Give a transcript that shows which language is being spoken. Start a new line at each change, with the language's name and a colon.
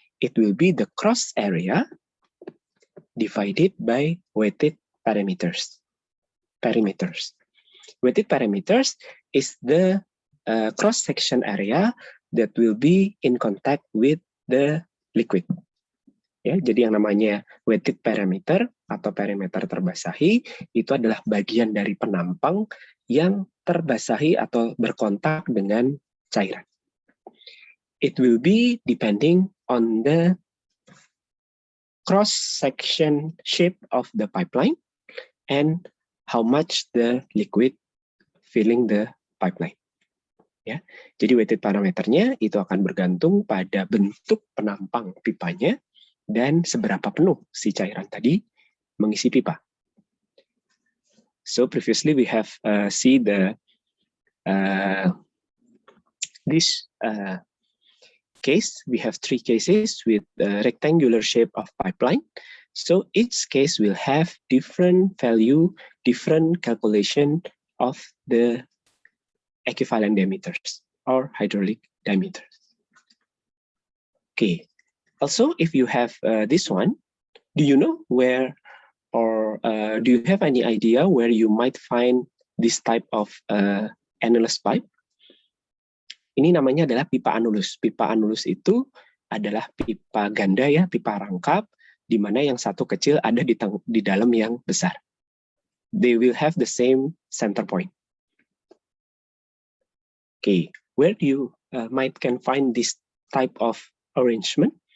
English: It will be the cross area divided by weighted perimeters. Weighted perimeters is the cross-section area that will be in contact with the liquid.
Indonesian: Ya, jadi yang namanya weighted perimeter atau perimeter terbasahi itu adalah bagian dari penampang yang terbasahi atau berkontak dengan cairan.
English: It will be depending on the cross-section shape of the pipeline and how much the liquid filling the pipeline.
Indonesian: Ya, jadi weighted parameternya itu akan bergantung pada bentuk penampang pipanya dan seberapa penuh si cairan tadi mengisi pipa.
English: So previously we have see the this case. We have 3 cases with the rectangular shape of pipeline. So each case will have different value, different calculation of the equivalent diameters or hydraulic diameters. Okay. Also, if you have this one, do you know where or do you have any idea where you might find this type of annulus pipe?
Indonesian: Ini namanya adalah pipa anulus. Pipa anulus itu adalah pipa ganda ya, pipa rangkap, di mana yang satu kecil ada di dalam yang besar.
English: They will have the same center point. Okay, where do you can find this type of arrangement?